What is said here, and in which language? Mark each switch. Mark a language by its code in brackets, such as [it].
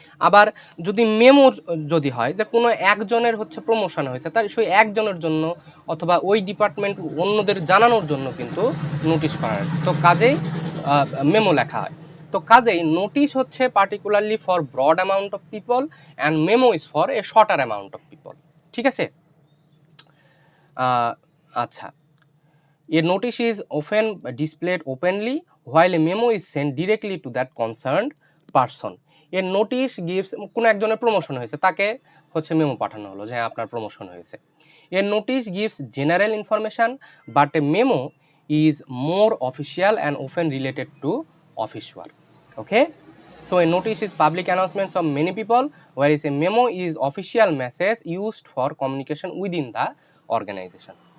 [bn] আবার যদি মেমো যদি হয় যে কোনো একজনের হচ্ছে প্রমোশন হয়েছে, তাই সেই একজনের জন্য অথবা ওই ডিপার্টমেন্ট অন্যদের জানানোর জন্য কিন্তু নোটিশ করা হয়। তো কাজেই মেমো লেখা হয়। তো কাজেই নোটিশ হচ্ছে [en] Particularly for broad amount of people and memo is for a shorter amount of people. [bn] ঠিক আছে, আচ্ছা। [en] A notice is often displayed openly while a memo is sent directly to that concerned person. A notice gives, [bn] কোনো একজনের promotion হয়েছে তাকে হচ্ছে memo পাঠানো হলো যে আপনার প্রমোশন হয়েছে। [en] A notice gives general information but a memo is more official and often related to office work. Okay, so a notice is public announcements of many people, whereas a memo is official message used for communication within the organization.